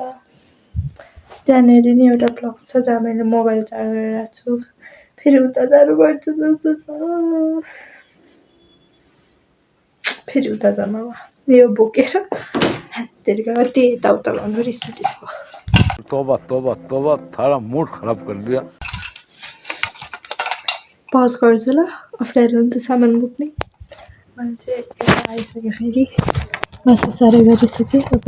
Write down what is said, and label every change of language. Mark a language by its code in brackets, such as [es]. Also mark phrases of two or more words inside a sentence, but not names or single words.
[ne] त्यहाँनिर नि एउटा प्लग छ जहाँ मैले मोबाइल चार्ज गरिरहेको छु। फेरि उता जानुपर्छ जस्तो छ। फेरि उता जानु यो बोकेर हत्तेरीका कति यताउता गर्नु रिस उठेको। [hi] तोबा तोबा तोबा थारा मुड खराब कर दिया। [ne] पज गर्छु ल। अप्ठ्यारो हुन्छ सामान बोक्ने। मैले चाहिँ यता आइसकेँ। फेरि बस साह्रै गरिसकेँ।